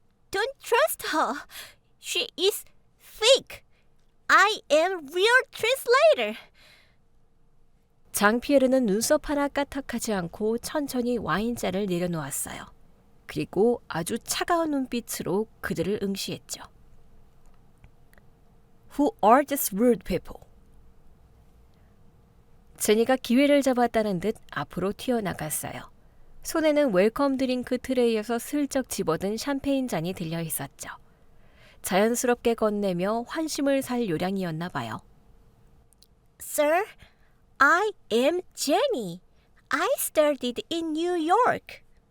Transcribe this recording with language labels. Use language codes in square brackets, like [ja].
[en] Don't trust her. She is fake. I am real translator. [ko] 장피에르는 눈썹 하나 까딱하지 않고 천천히 와인잔을 내려놓았어요. 그리고 아주 차가운 눈빛으로 그들을 응시했죠. [en] Who are these rude people? [ko] 제니가 기회를 잡았다는 듯 앞으로 튀어나갔어요. 손에는 웰컴 드링크 트레이에서 슬쩍 집어든 샴페인 잔이 들려 있었죠. 자연스럽게 건네며 환심을 살 요량이었나 봐요. [en] Sir, I am Jenny. I studied in New York.